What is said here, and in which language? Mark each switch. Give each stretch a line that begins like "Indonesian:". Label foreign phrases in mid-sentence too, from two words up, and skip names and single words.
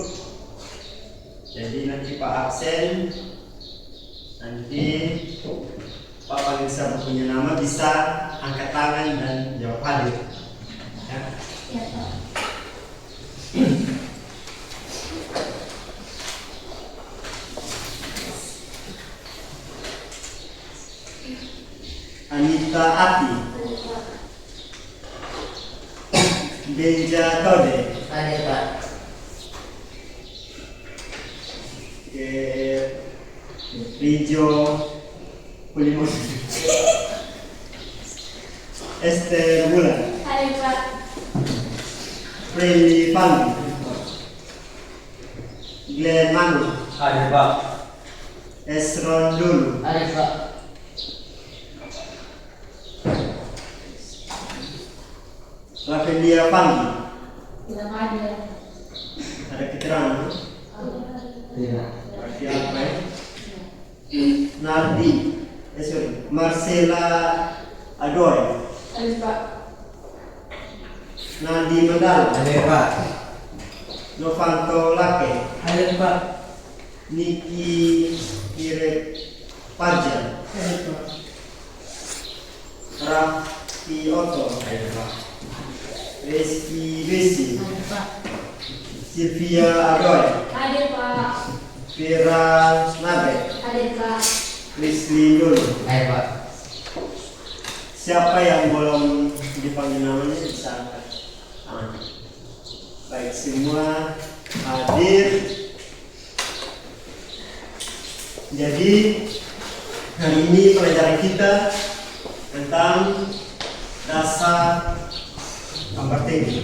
Indonesian: Jadi nanti Pak absen, nanti Pak Panisa punya nama bisa angkat tangan dan jawab hadir. Ya. Anita Ati, Benja Tode, Hadir Pak. Rijo Pulimon, Esther Bulan, Hadir Pak. Freddy Pandi, Glenn Manu, Hadir Pak. Esron Dulu, Hadir Pak. Raffendia Pandi. Tidak hadir. Ada keterangan? Tidak. Berarti apa ya? Nardi, Marcela Adoy, Hadir Pak. Nadi Mandala, Hadir Pak. Novanto Lake, Hadir Pak. Niki Irek Pajan, Hadir Pak. Raffi Otto, Hadir Pak. Reski Besi, Hadir Pak. Sylvia Adoy, Hadir Pak. Vera Nabe, Hadir Pak. Leslie Yul. Hadir Pak. Siapa yang belum dipanggil namanya bisa angkat tangan. Baik, semua hadir. Jadi hari ini pelajaran kita tentang dasar gambar tinggi.